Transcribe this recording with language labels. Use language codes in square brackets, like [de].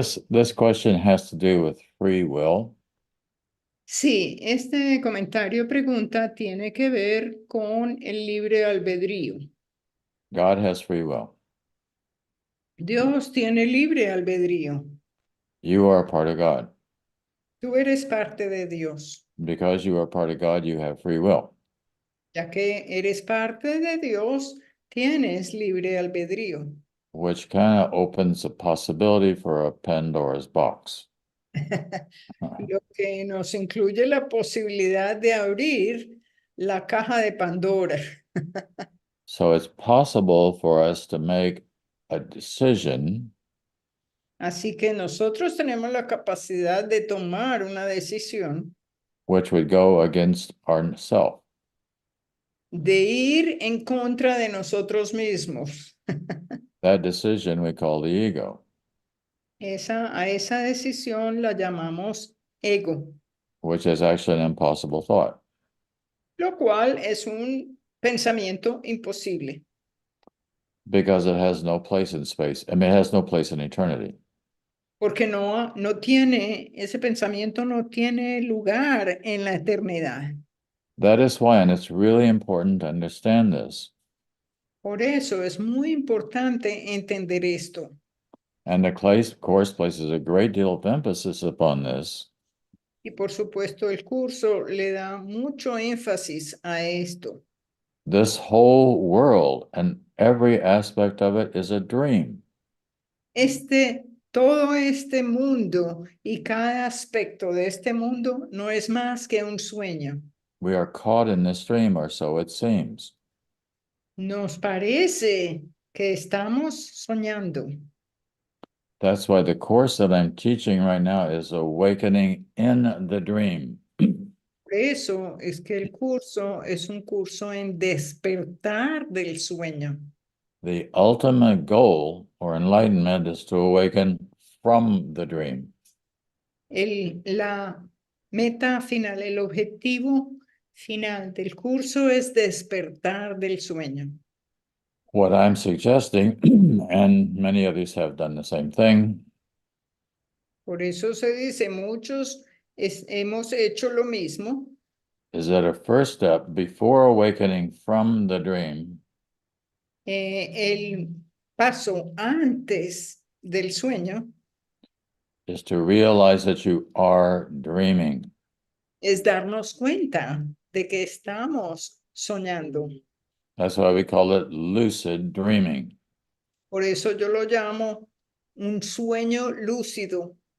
[en] this question has to do with free will. [es] Sí, este comentario pregunta tiene que ver con el libre albedrío. [en] God has free will. [es] Dios tiene libre albedrío. [en] You are a part of God. [es] Tú eres parte de Dios. [en] Because you are a part of God, you have free will. [es] Ya que eres parte de Dios, tienes libre albedrío. [en] Which kind of opens a possibility for a Pandora's box. [es] Lo que nos incluye la posibilidad de abrir la caja de Pandora. [en] So it's possible for us to make a decision [es] Así que nosotros tenemos la capacidad de tomar una decisión [en] which would go against ourself. [es] de ir en contra de nosotros mismos. [en] That decision we call the ego. [es] A esa decisión la llamamos ego, [en] Which is actually an impossible thought. [es] lo cual es un pensamiento imposible, [en] Because it has no place in space. I mean, it has no place in eternity. [es] porque no tiene, ese pensamiento no tiene lugar en la eternidad. [en] That is why, and it's really important to understand this. [es] Por eso es muy importante entender esto. [en] And the course places a great deal of emphasis upon this. [es] Y por supuesto el curso le da mucho énfasis a esto. [en] This whole world and every aspect of it is a dream. [es] Todo este mundo y cada aspecto de este mundo no es más que un sueño. [en] We are caught in this dream, or so it seems. [es] Nos parece que estamos soñando. [en] That's why the course that I'm teaching right now is Awakening in the Dream. [es] Por eso es que el curso es un curso en despertar del sueño. [en] The ultimate goal or enlightenment is to awaken from the dream. [es] La meta final, el objetivo final del curso es despertar del sueño. [en] What I'm suggesting, and many others have done the same thing, [es] Por eso se dice, muchos hemos hecho lo mismo, [en] is that a first step before awakening from the dream [es] el paso antes del sueño [en] is to realize that you are dreaming. [es] es darnos cuenta de que estamos soñando. [en] That's why we call it lucid dreaming. [es] Por eso yo lo llamo un sueño lúcido.